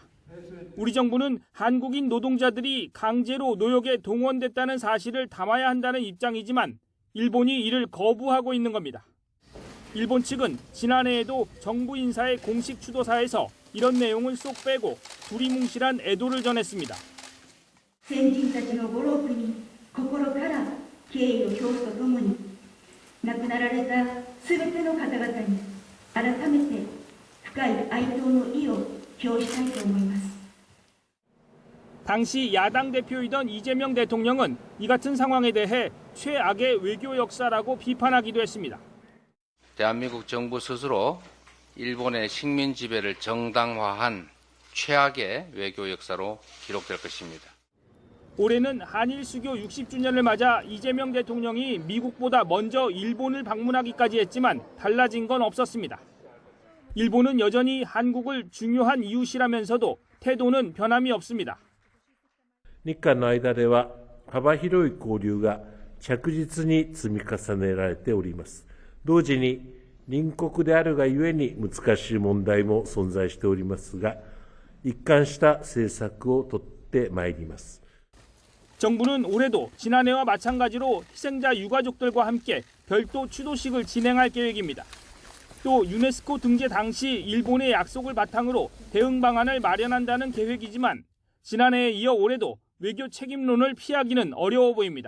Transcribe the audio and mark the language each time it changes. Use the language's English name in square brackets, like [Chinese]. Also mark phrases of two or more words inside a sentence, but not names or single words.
[Korean] 우리 정부는 한국인 노동자들이 강제로 노역에 동원됐다는 사실을 담아야 한다는 입장이지만 일본이 이를 거부하고 있는 겁니다. 일본 측은 지난해에도 정부 인사의 공식 추도사에서 이런 내용을 쏙 빼고 두리뭉실한 애도를 전했습니다. [Japanese] 先人たちのご労苦に心から敬意を表すとともに亡くなられたすべての方々に改めて深い哀悼の意を表したいと思います。 [Korean] 당시 야당 대표이던 이재명 대통령은 이 같은 상황에 대해 최악의 외교 역사라고 비판하기도 했습니다. 대한민국 정부 스스로 일본의 식민 지배를 정당화한 최악의 외교 역사로 기록될 것입니다. 올해는 한일 수교 60주년을 맞아 이재명 대통령이 미국보다 먼저 일본을 방문하기까지 했지만 달라진 건 없었습니다. 일본은 여전히 한국을 중요한 이웃이라면서도 태도는 변함이 없습니다. [Japanese] 日韓の間では幅広い交流が着実に積み重ねられております。同時に隣国であるがゆえに難しい問題も存在しておりますが、一貫した政策を取ってまいります。 [Korean] 정부는 올해도 지난해와 마찬가지로 희생자 유가족들과 함께 별도 추도식을 진행할 계획입니다. 또 유네스코 등재 당시 일본의 약속을 바탕으로 대응 방안을 마련한다는 계획이지만 지난해에 이어 올해도 외교 책임론을 피하기는 어려워 보입니다.